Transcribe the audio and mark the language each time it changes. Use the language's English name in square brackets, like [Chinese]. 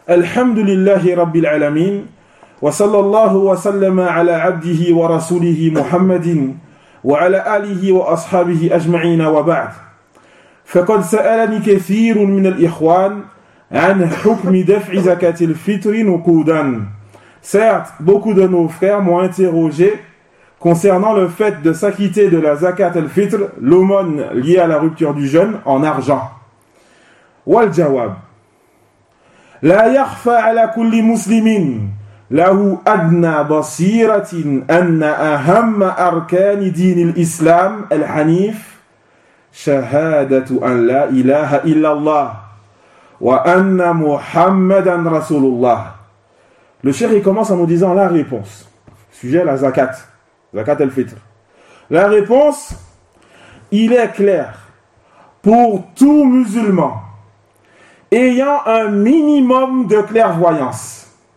[Arabic] Alhamdulillahi rabbil alamin, wa sallallahu wa sallama ala abdihi wa rasulihi muhammadin, وعلى آله وأصحابه أجمعين وبعد فقد سألني كثير من الإخوان عن حكم دفع زكاة الفطر نقودا. [French] Certes, beaucoup de nos frères m'ont interrogé concernant le fait de s'acquitter de la zakat al-fitr, l'aumône liée à la rupture du jeûne, en argent. [Arabic] والجواب لا يخفى على كل مسلم له أدنى بصيرة أن أهم أركان دين الإسلام الحنيف شهادة أن لا إله إلا الله وأن محمدا رسول الله. [French] Le cheikh commence en nous disant la réponse. Sujet la zakat. Zakat al-fitr. La réponse, il est clair pour tout musulman ayant un minimum de clairvoyance